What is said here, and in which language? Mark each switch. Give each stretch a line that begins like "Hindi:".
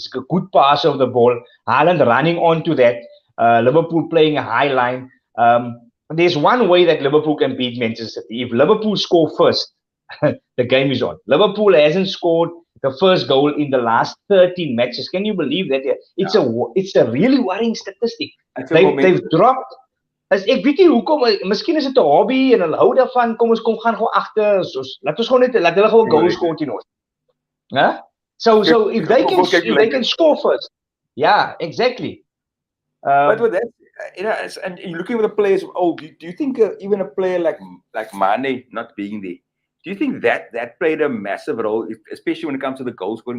English: It's a good pass of the ball. Haaland running onto that. Liverpool playing a high line. There's one way that Liverpool can beat Manchester City. If Liverpool score first, the game is on. Liverpool hasn't scored the first goal in the last 13 matches. Can you believe that? It's a really worrying statistic. They've dropped.
Afrikaans: As ek weet nie hoekom, miskien is dit 'n hobby en hulle hou daarvan. Kom ons gaan gou agter. Laat ons gewoon net laat hulle gou 'n goal score teen ons. Huh?
English: So if they can score first. Yeah, exactly. But with that, and you're looking at the players. Do you think even a player like Mane not being there, do you think that played a massive role, especially when it comes to the goal scoring?